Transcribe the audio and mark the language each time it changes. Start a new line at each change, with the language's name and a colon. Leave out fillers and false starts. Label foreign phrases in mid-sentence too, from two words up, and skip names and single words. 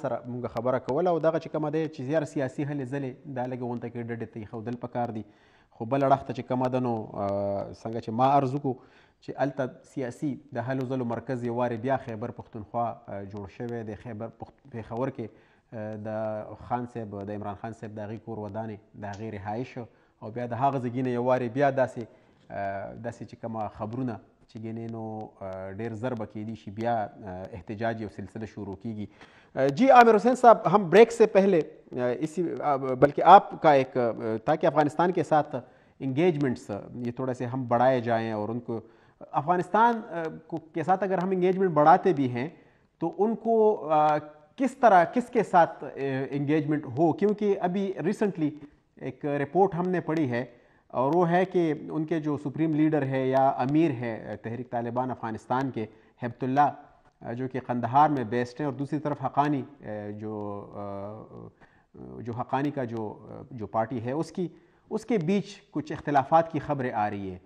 Pashto: سره موږ خبره کوله او دغه چې کومه دی چې زیات سیاسي هلې ځلې دا لږې غونته کې ډډې ته ایښودل پکار دي خو بله اړخ ته چې کومه ده نو څنګه چې ما عرض وکړو چې هلته سیاسي د هلو ځلو مرکز یو وارې بیا خیبر پښتونخوا جوړ شوی دی. خیبر پېښور کې د خان صاحب د عمران خان صاحب د هغې کور ودانې د هغې رهایش او بیا د هغه ځای نه یو وارې بیا داسې چې کومه خبرونه چې ګینې نو ډېر زر به کیدی شي بیا احتجاج یو سلسلہ شروع کیږي.
Urdu: جی عامر حسین صاحب ہم بریک سے پہلے اسی بلکہ آپ کا ایک تاکہ افغانستان کے ساتھ انگیجمنٹس یہ تھوڑا سے ہم بڑھائے جائیں اور ان کو افغانستان کے ساتھ اگر ہم انگیجمنٹ بڑھاتے بھی ہیں تو ان کو کس طرح کس کے ساتھ انگیجمنٹ ہو کیونکہ ابھی ریسنٹلی ایک رپورٹ ہم نے پڑھی ہے اور وہ ہے کہ ان کے جو سپریم لیڈر ہے یا امیر ہے تحریک طالبان افغانستان کے، ہیبت اللہ، جو کہ قندھار میں بیسڈ ہیں، اور دوسری طرف حقانی جو حقانی کا جو پارٹی ہے اس کے بیچ کچھ اختلافات کی خبریں آ رہی ہیں۔